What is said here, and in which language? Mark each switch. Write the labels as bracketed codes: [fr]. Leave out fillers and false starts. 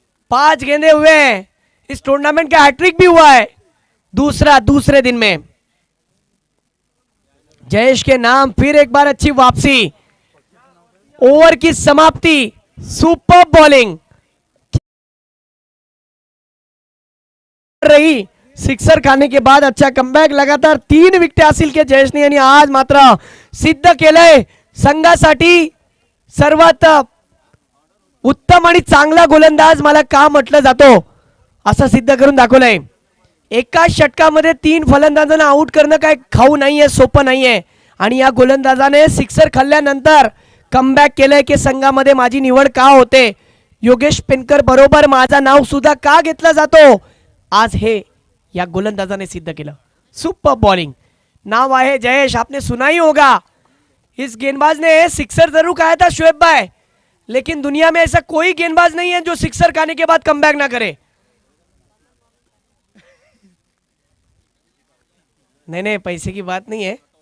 [hi] 5 गेंदे हुए हैं, इस टूर्नामेंट का हैट्रिक भी हुआ है, दूसरे दिन में। जयेश के नाम फिर एक बार अच्छी वापसी, ओवर की समाप्ति, सुपर बॉलिंग रही। सिक्सर खाने के बाद अच्छा कमबॅक, लगातार 3 विकेट हासिल के [mr] जयेशने यांनी आज मात्र सिद्ध केलंय संघासाठी सर्वात उत्तम आणि चांगला गोलंदाज मला का म्हटलं जातो असं सिद्ध करून दाखवलंय। एका षटकामध्ये 3 फलंदाजांना आउट करणं काय खाऊ नाहीये, सोपं नाहीये। आणि या गोलंदाजाने सिक्सर खाल्ल्यानंतर कमबॅक केलंय की संघामध्ये माझी निवड का होते, योगेश पेनकर बरोबर माझा नाव सुद्धा का घेतला जातो, आज हे या गोलंदाजाने सिद्ध केलं। [hi] सुपर बॉलिंग, नाम आहे जयेश, आपने सुना ही होगा। इस गेंदबाज ने सिक्सर जरूर खाया था शुएब भाई, लेकिन दुनिया में ऐसा कोई गेंदबाज नहीं है जो सिक्सर खाने के बाद कमबैक ना करे। नहीं, पैसे की बात नहीं है।